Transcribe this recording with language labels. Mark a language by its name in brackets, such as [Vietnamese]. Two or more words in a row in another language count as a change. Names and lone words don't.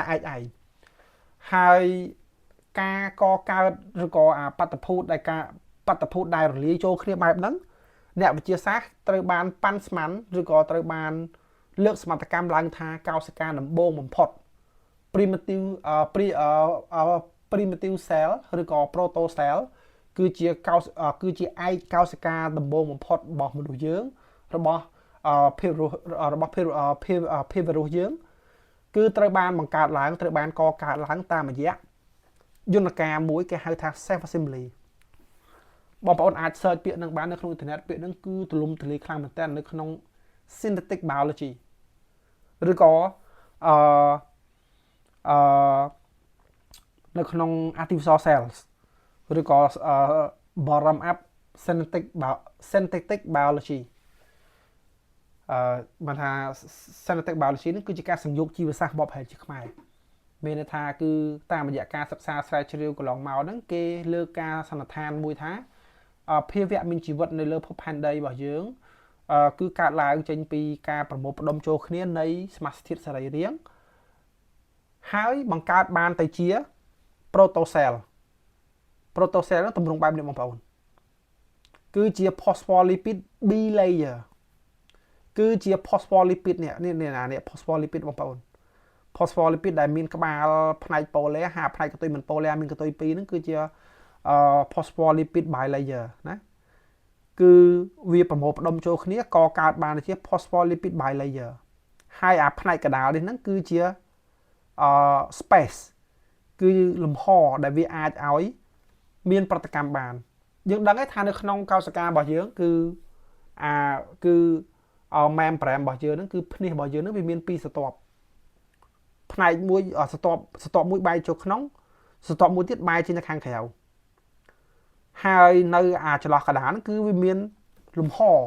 [Khmer] ឯកឯងហើយការកកើតឬក៏អាបាតុភូតដែលរលាយចូលគ្នាបែបហ្នឹងអ្នកវិទ្យាសាស្ត្រត្រូវបានប៉ាន់ស្មានឬក៏ត្រូវបានលើកសមត្ថកម្មឡើងថាកោសិកាដំបូងបំផុត [English] primitive cell [Khmer] ឬក៏ [English] proto cell [Khmer] គឺជាឯកកោសិកាដំបូងបំផុតរបស់មនុស្សយើងរបស់ភាព រស់យើងគឺត្រូវបានបង្កើតឡើងត្រូវបានកកើតឡើងតាមរ យៈយន្តការមួយគេហៅថា [English] self assembly [Khmer] បងប្អូនអាច search ពាក្យហ្នឹងបាននៅក្នុងអ៊ីនធឺណិតពាក្យហ្នឹងគឺទូលំទូលាយខ្លាំងមែនតើនៅក្នុង [English] synthetic biology [Khmer] ឬក៏នៅក្នុង [English] artificial cells [Khmer] ឬក៏ [English] bottom up synthetic biology [Khmer] បានថា synthetic biology នេះគឺជាការසංយោគជីវសាស្ត្របបប្រហែលជាខ្មែរមានន័យថាគឺតាមរយៈការសិក្សាស្រាវជ្រាវកន្លងមកហ្នឹងគេលើកការសន្និដ្ឋានមួយថាភាវៈមានជីវិតនៅលើភពផែនដីរបស់យើងគឺ កើតឡើងចេញពីការប្រមូលផ្ដុំចូលគ្នានៃសមាសធាតុសរីរាង្គហើយបង្កើតបានទៅជា [English] proto cell [Khmer] ហ្នឹង ទម្រង់បែបនេះបងប្អូនគឺជា [English] phospholipid B layer [Khmer] គឺជា phospholipid នេះ phospholipid បងប្អូន phospholipid ដែលមានក្បាលផ្នែក polar ហើយផ្នែកកតុយមិន polar មានកតុយ2ហ្នឹងគឺជា [English] phospholipid bilayer [Khmer] ណាគឺវាប្រមូលផ្ដុំចូលគ្នាកកើតបានជា [English] phospholipid bilayer [Khmer] ហើយអាផ្នែកកណ្ដាលនេះហ្នឹងគឺជាspace គឺលំហដែលវាអាចឲ្យមានប្រតិកម្មបានយើងដឹងថានៅក្នុងកោសិការបស់យើងគឺ membrane របស់យើងហ្នឹងគឺភ្នាសរបស់យើងហ្នឹងវាមាន2ស្រទាប់ផ្នែកមួយស្រទាប់មួយបែរចូលក្នុងស្រទាប់មួយទៀតបែរចេញទៅខាងក្រៅហើយនៅចន្លោះកណ្ដាលហ្នឹងគឺវាមានលំហ